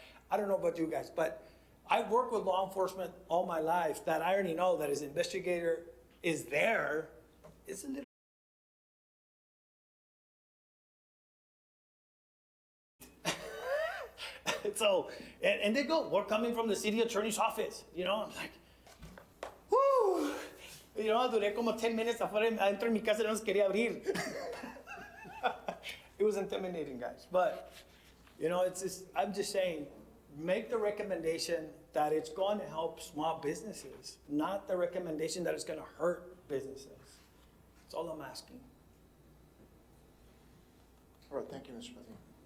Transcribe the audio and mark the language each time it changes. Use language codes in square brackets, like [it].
[en] I don't know about you guys, but I've worked with law enforcement all my life that I already know that as an investigator is there. It's a little. So, and they go, we're coming from the city attorney's office. I'm like, whoo. [es] Duré como 10 minutes afuera, adentro de mi casa no nos quería abrir. [en] It was intimidating, guys. But, you know, it's just, I'm just saying, make the recommendation that it's going to help small businesses, not the recommendation that it's going to hurt businesses. That's all I'm asking. All right, thank you, Mr. Patino.